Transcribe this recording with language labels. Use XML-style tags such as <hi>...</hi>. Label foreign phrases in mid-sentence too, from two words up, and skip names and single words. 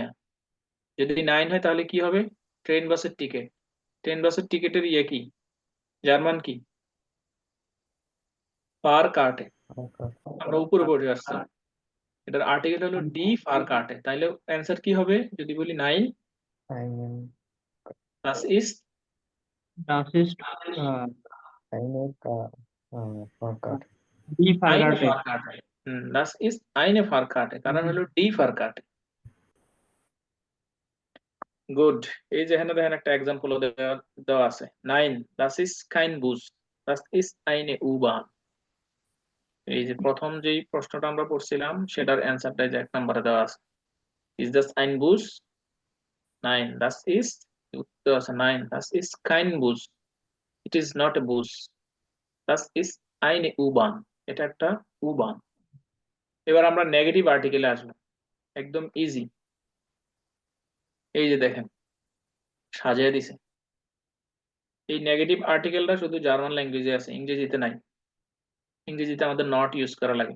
<bn>যদি 9 হয় তাহলে কি হবে, ট্রেন বাসের টিকিট। ট্রেন বাসের টিকিটের ইয়ে কি, জার্মান কি, ফার কাটে। আমরা উপরে পড়ে আসছি, এটার আর্টিকেল হলো</bn> <de>die Fahrkarte,</de> <bn>তাইলে অ্যান্সার কি হবে যদি বলি 9,</bn> <de>Einen, das ist Das ist eine Fahrkarte. die eine Fahrkarte. Fahrkarte। das ist eine Fahrkarte,</de> <bn>কারণ হলো</bn> <de>die Fahrkarte.</de> <bn>গুড। এই যে এখানে দেখেন একটা এক্সাম্পল দেওয়া আছে, 9</bn> <de>das ist kein Bus, das ist eine U-Bahn।</de> <bn>এই যে প্রথম যেই প্রশ্নটা আমরা পড়ছিলাম সেটার অ্যান্সারটাই যে 1 নম্বরে দেওয়া আছে,</bn> <de>is das ein Bus? Nein, das ist,</de> <bn>উত্তর আছে 9</bn> <de>das ist kein Bus,</de> <en>it is not a bus,</en> <de>das ist eine U-Bahn,</de> <bn>এটা একটা U-Bahn। এবার আমরা</bn> <en>negative article</en> <bn>আসবো, একদম ইজি। এই যে দেখেন সাজিয়ে দিছে, এই</bn> <en>negative article</en> <bn>শুধু</bn> <en>German language</en> <bn>আছে, ইংরেজিতে নাই। ইংরেজিতে আমাদের</bn> <en>not use</en> <bn>করা লাগে।</bn>